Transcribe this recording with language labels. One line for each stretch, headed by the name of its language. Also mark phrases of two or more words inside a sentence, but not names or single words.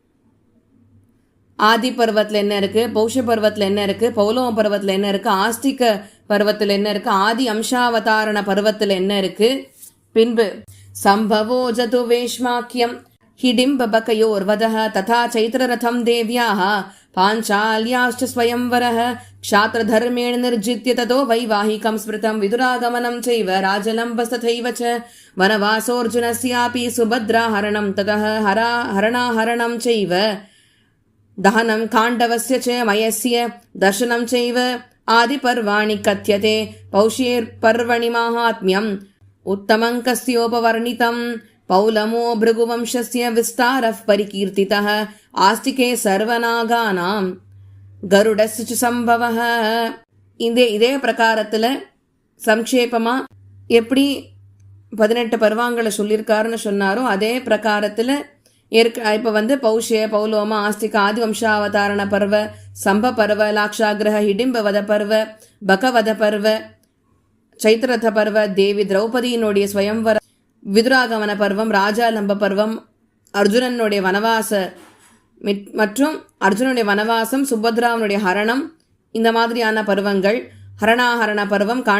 Tamil: ஆதி பருவத்தில் என்ன இருக்குது, பௌஷ பருவத்தில் என்ன இருக்குது, பௌலோம பருவத்தில் என்ன இருக்குது, ஆஸ்திக பருவத்தில் என்ன இருக்குது, ஆதி அம்சாவதாரண பருவத்தில் என்ன இருக்குது.
Sanskrit: பின்பு सम्भवो जतु वेश्माख्यं हिडिम्बबकयोर्वधः तथा चैत्ररथं देव्याः पाञ्चाल्याश्च स्वयंवरः क्षात्रधर्मेण निर्जित्य ततो वैवाहिकं स्मृतं विदुरागमनं चैव राजलम्बस्तथैव च वनवासोऽर्जुनस्यापि सुभद्राहरणं ततः हरणाहरणं चैव दहनं काण्डवस्य च मयस्य दर्शनं चैव आदिपर्वाणि कथ्यते पौष्येर्पर्वणि माहात्म्यम् उत्तमं कस्योपवर्णितं पौलमो भृगुवंशस्य विस्तारः परिकीर्तितः आस्तिके सर्वनागानां गरुडस्य च संभवः.
Tamil: இதே பிரகாரத்தில் சம்க்ஷேபமாக எப்படி 18 பருவங்களை சொல்லியிருக்காருன்னு சொன்னாரோ அதே பிரகாரத்தில் இப்போ பௌஷ்ய பௌலோம ஆஸ்திக ஆதிவம்சாவதாரண பர்வ சம்ப பர்வ லாக்ஷாகிரக ஹிடிம்பவத பர்வ பகவத பர்வ சைத்திரத பர்வ தேவி திரௌபதியினுடைய ஸ்வயம்வர விதுராகமன பர்வம் ராஜாலம்ப பர்வம் அர்ஜுனனுடைய வனவாச மற்றும் அர்ஜுனனுடைய வனவாசம் சுபத்ராவனுடைய ஹரணம் இந்த மாதிரியான பருவங்கள் ஹரணாஹரண பர்வம்